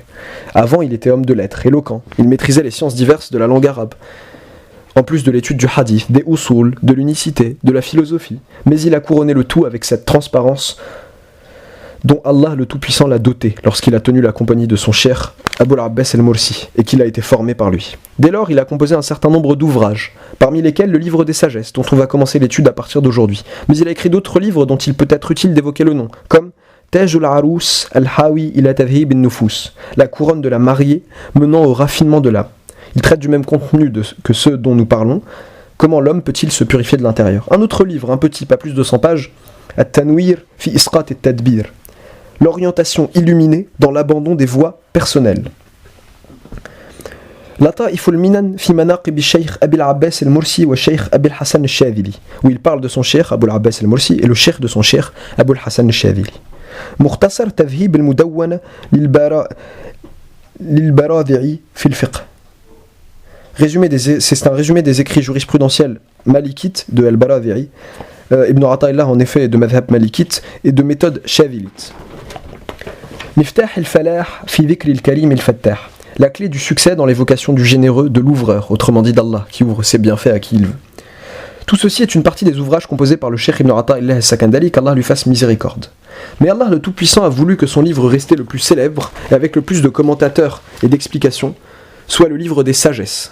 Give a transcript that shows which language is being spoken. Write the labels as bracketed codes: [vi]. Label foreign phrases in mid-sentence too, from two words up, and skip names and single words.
[fr] Avant, il était homme de lettres, éloquent, il maîtrisait les sciences diverses de la langue arabe, en plus de l'étude du hadith, des usul, de l'unicité, de la philosophie, mais il a couronné le tout avec cette transparence dont Allah le Tout-Puissant l'a doté lorsqu'il a tenu la compagnie de son cheikh Abul Abbas el-Mursi et qu'il a été formé par lui. Dès lors, il a composé un certain nombre d'ouvrages, parmi lesquels le livre des sagesses, dont on va commencer l'étude à partir d'aujourd'hui. Mais il a écrit d'autres livres dont il peut être utile d'évoquer le nom, comme Tajul Arous al-Hawi ila Tadhib al-Nufus, la couronne de la mariée menant au raffinement de l'âme. Il traite du même contenu que ceux dont nous parlons. Comment l'homme peut-il se purifier de l'intérieur? Un autre livre, un petit, pas plus de 100 pages, At-Tanwir fi Isqat et Tadbir, l'orientation illuminée dans l'abandon des voies personnelles. Lata'if al-Minan fi Manaqib Sheikh Abil Abbas el-Mursi wa Sheikh Abil Hassan el-Shadhili, où il parle de son cheikh Abul Abbas el-Mursi et le cheikh de son cheikh Abul Hassan el-Shadhili. Mukhtasar Tadhib al-Mudawwana lil-Baradhi'i fi al-Fiqh. C'est un résumé des écrits jurisprudentiels malikites de Al-Baradhi'i. Ibn Ata'illah en effet est de madhab malikite et de méthode shadhilite. Miftah al-Falah fi dhikr al-Karim al-Fattah. La clé du succès dans l'évocation du généreux, de l'ouvreur, autrement dit d'Allah, qui ouvre ses bienfaits à qui il veut. Tout ceci est une partie des ouvrages composés par le cheikh Ibn Ata'illah al-Sakandali, qu'Allah lui fasse miséricorde. Mais Allah le Tout-Puissant a voulu que son livre resté le plus célèbre et avec le plus de commentateurs et d'explications soit le livre des sagesses.